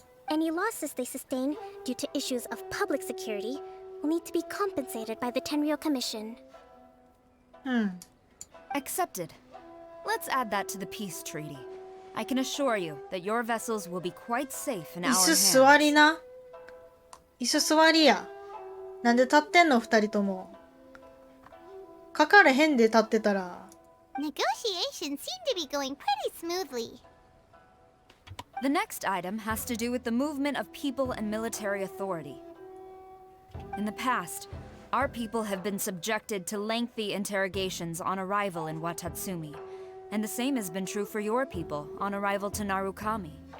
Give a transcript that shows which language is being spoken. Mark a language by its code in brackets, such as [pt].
[en] Any losses they sustain due to issues of public security will need to be compensated by the Tenryou Commission. Accepted. Let's add that to the peace treaty. I can assure you that your vessels will be quite safe in our [ja] 椅子 [en] hands. [ja] 座りな。椅子座りや。なんで立ってんの二人とも。かかれへんで立ってたら。 [en] Negotiations seem to be going pretty smoothly. The next item has to do with the movement of people and military authority. In the past, our people have been subjected to lengthy interrogations on arrival in Watatsumi, and the same has been true for your people on arrival to Narukami.